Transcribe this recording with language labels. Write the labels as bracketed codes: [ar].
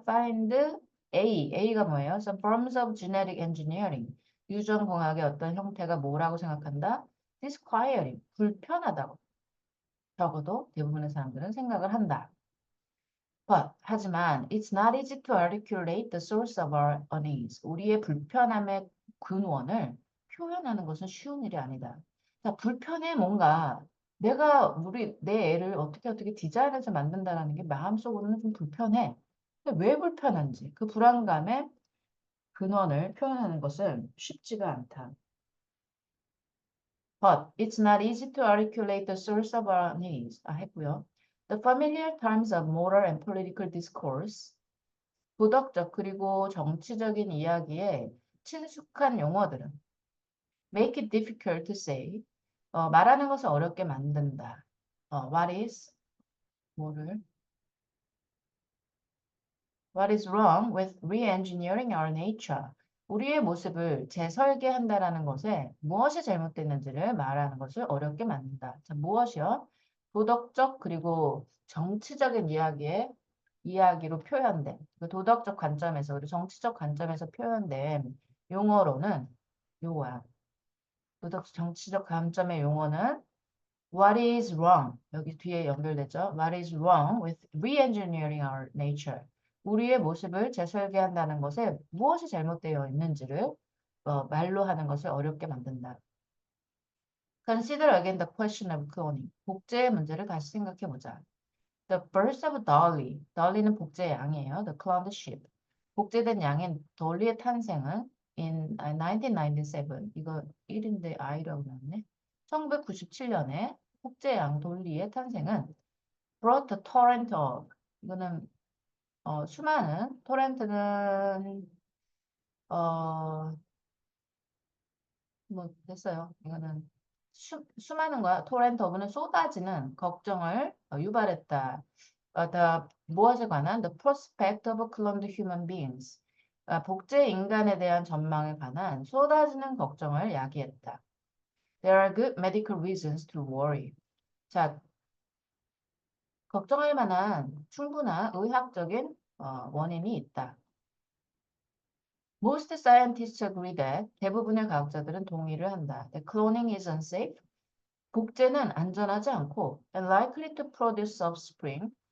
[ko] find A가 뭐예요? [en] Some forms of genetic engineering. [ko] 유전공학의 어떤 형태가 뭐라고 생각한다? [en] disquieting. [ko] 불편하다고. 적어도 대부분의 사람들은 생각을 한다. [en] 하지만 it's not easy to articulate the source of our unease. [ko] 우리의 불편함의 근원을 표현하는 것은 쉬운 일이 아니다. 자, 불편해 뭔가 내 애를 어떻게 디자인해서 만든다라는 게 마음속으로는 좀 불편해. 근데 왜 불편한지 그 불안감의 근원을 표현하는 것은 쉽지가 않다. [en] But it's not easy to articulate the source of our needs. [ko] 했고요. [en] The familiar terms of moral and political discourse. [ko] 도덕적 그리고 정치적인 이야기에 친숙한 용어들은 [en] make it difficult to say. [ko] 말하는 것을 어렵게 만든다. [en] What is 뭐를 What is wrong with re-engineering our nature? [ko] 우리의 모습을 재설계한다라는 것에 무엇이 잘못됐는지를 말하는 것을 어렵게 만든다. 자, 무엇이요? 도덕적 그리고 정치적인 이야기로 표현된 그 도덕적 관점에서 그리고 정치적 관점에서 표현된 용어로는 요거야. 정치적 관점의 용어는 [en] What is wrong? [ko] 여기 뒤에 연결되죠. [en] What is wrong with re-engineering our nature? [ko] 우리의 모습을 재설계한다는 것에 무엇이 잘못되어 있는지를 말로 하는 것을 어렵게 만든다. [en] Consider again the question of cloning. [ko] 복제의 문제를 다시 생각해 보자. [en] The birth of Dolly. [ko] Dolly는 복제의 양이에요. [en] The cloned sheep. [ko] 복제된 양인 dolly의 탄생은 [en] in 1997. [ko] 이거 1인데 I라고 나왔네. 1997년에 복제 양 dolly의 탄생은 [en] brought a torrent of. [ko] 이거는 수많은 torrent는 뭐 됐어요. 이거는 수많은 거야. torrent of는 쏟아지는 걱정을 유발했다. 무엇에 관한 [en] the prospect of cloned human beings. [ko] 복제 인간에 대한 전망에 관한 쏟아지는 걱정을 야기했다. [en] There are good medical reasons to worry. [ko] 자, 걱정할 만한 충분한 의학적인 원인이 있다. [en] Most scientists agree that [ko] 대부분의 과학자들은 동의를 한다. [en] That cloning is unsafe. [ko] 복제는 안전하지 않고 [en] and likely to produce offspring.